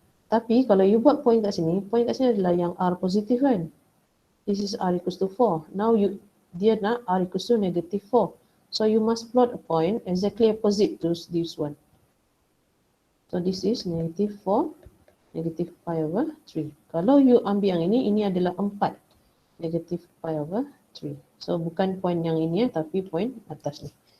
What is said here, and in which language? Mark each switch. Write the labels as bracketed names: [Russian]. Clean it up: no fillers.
[Malay] Tapi kalau you buat point kat sini adalah yang R positif kan. [English] This is R equals to 4. Now dia nak R equals to negative 4. So you must plot a point exactly opposite to this one. So this is negative 4, negative pi over 3. [Malay] Kalau you ambil yang ini adalah 4, negative pi over 3. So bukan point yang ini tapi point atas ni.